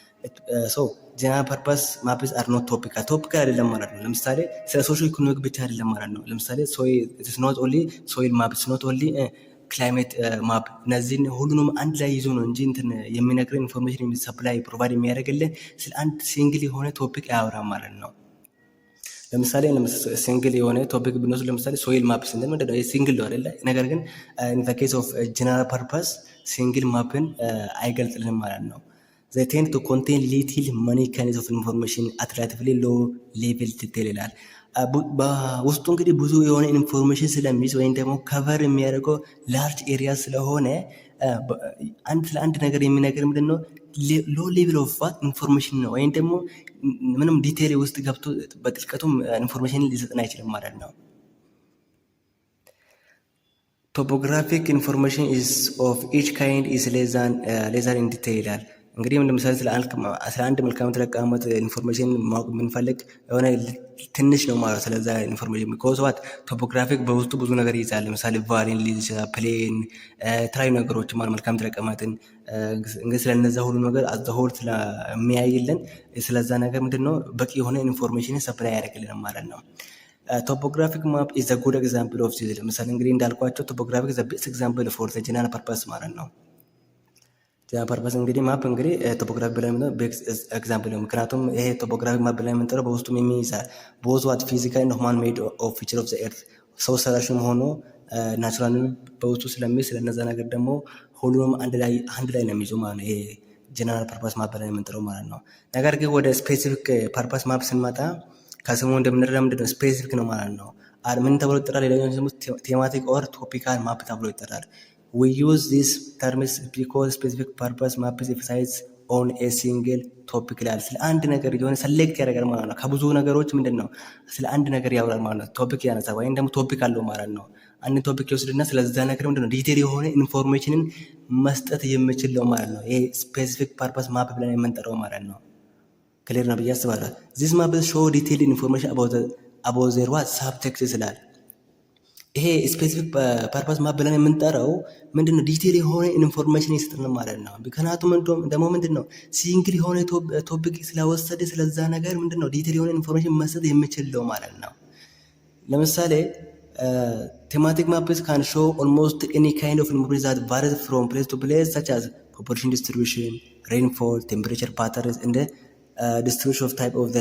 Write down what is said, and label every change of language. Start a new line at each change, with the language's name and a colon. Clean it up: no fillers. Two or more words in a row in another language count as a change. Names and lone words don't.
English: general purpose maps are not topical
Amharic: አይደለም ማለት ነው። ለምሳሌ ስለ
English: social economic
Amharic: ብቻ አይደለም ማለት ነው። ለምሳሌ
English: it's not only soil map it's not only climate map፣
Amharic: እነዚህን ሁሉንም አንድ ላይ ይዞ ነው እንጂ እንትን የሚነግረን
English: information supply provide
Amharic: የሚያደርግልን ስለ አንድ ሲንግል የሆነ ቶፒክ አያወራም ማለት ነው። ለምሳሌ ሲንግል የሆነ ቶፒክ ብንወስድ ለምሳሌ
English: soil map
Amharic: ስንል ምንድነው? ሲንግል ነው አይደለ? ነገር ግን
English: in the case of general purpose
Amharic: ሲንግል ማፕን አይገልጽልንም ማለት ነው።
English: they tend to contain little many kinds of information at relatively low level detail
Amharic: ይላል። በውስጡ እንግዲህ ብዙ የሆነ ኢንፎርሜሽን ስለሚይዝ ወይም ደግሞ ከቨር የሚያደርገው
English: large area
Amharic: ስለሆነ ስለ አንድ ነገር የሚነገር ምንድነው?
English: low level of information
Amharic: ነው። ወይም ደግሞ ምንም ዲቴል ውስጥ ገብቶ በጥልቀቱም ኢንፎርሜሽን ሊሰጥን አይችልም ማለት ነው።
English: topographic information is of each kind is less than in detail
Amharic: ይላል። እንግዲህ ለምሳሌ ስለ አንድ መልክዓ ምድር አቀማመጥ ኢንፎርሜሽን ማወቅ የምንፈልግ የሆነ ትንሽ ነው ማለት ስለዛ ኢንፎርሜሽን
English: because what topographic
Amharic: በውስጡ ብዙ ነገር ይይዛል። ለምሳሌ ቫሊን ሊይዝ ይችላል፣ ፕሌን፣ የተለያዩ ነገሮች ማለት መልክዓ ምድር አቀማመጥን እንግዲህ ስለነዛ ሁሉ ነገር
English: as a whole
Amharic: ስለሚያይልን ስለዛ ነገር ምንድነው በቂ የሆነ ኢንፎርሜሽን
English: ሰፕላይ
Amharic: ያደርግልን ማለት ነው።
English: topographic map is a good example of this።
Amharic: ለምሳሌ እንግዲህ እንዳልኳቸው
English: ቶፖግራፊክ is a best example for the general purpose
Amharic: ማለት ነው።
English: general purpose
Amharic: እንግዲህ ማፕ እንግዲህ ቶፖግራፊ ብለን የምንጠራው ኤግዛምፕል ነው። ምክንያቱም ይሄ ቶፖግራፊ ማፕ ብለን የምንጠራው በውስጡም የሚይዛል
English: both what physical and human made of feature of the earth
Amharic: ሰው ሰራሽም ሆኖ ናቹራል በውስጡ ስለሚይዝ ስለነዛ ነገር ደግሞ ሁሉንም አንድ ላይ ነው የሚይዙ ማለት ነው። ይሄ
English: general purpose map
Amharic: ብለን የምንጠራው ማለት ነው። ነገር ግን ወደ
English: specific purpose map
Amharic: ስንመጣ ከስሙ እንደምንረዳ ምንድነው ስፔሲፊክ ነው ማለት ነው። ምን ተብሎ ይጠራል? ሌላኛው ደግሞ
English: thematic or topical map
Amharic: ተብሎ ይጠራል።
English: We use these terms because specific purpose maps emphasize on a single
Amharic: topic ይላል። ስለ አንድ ነገር የሆነ ሰሌክት ያደርጋል ማለት ነው። ከብዙ ነገሮች ምንድነው ስለ አንድ ነገር ያወራል ማለት ነው። ቶፒክ ያነሳል ወይም ደግሞ ቶፒክ አለው ማለት ነው። አንድ ቶፒክ ይወስድና ስለዛ ነገር ምንድነው ዲቴል የሆነ ኢንፎርሜሽንን መስጠት የሚችል ነው ማለት ነው። ይሄ
English: specific purpose map
Amharic: ብለን የምንጠራው ማለት ነው። ክሊር ነው ብዬ አስባለሁ።
English: this map show detailed information about their what subject
Amharic: ይላል። ይሄ
English: specific purpose map
Amharic: ብለን የምንጠራው ምንድነው ዲቴል የሆነ ኢንፎርሜሽን ይሰጥን ማለት ነው። ምክንያቱም ደግሞ ምንድነው ሲንግል የሆነ ቶፒክ ስለወሰደ ስለዛ ነገር ምንድነው ዲቴል የሆነ ኢንፎርሜሽን መስጠት የሚችለው ማለት ነው። ለምሳሌ
English: thematic maps can show almost any kind of information that varies from place to place such as population distribution, rainfall, temperature patterns
Amharic: እንደ
English: distribution of type of the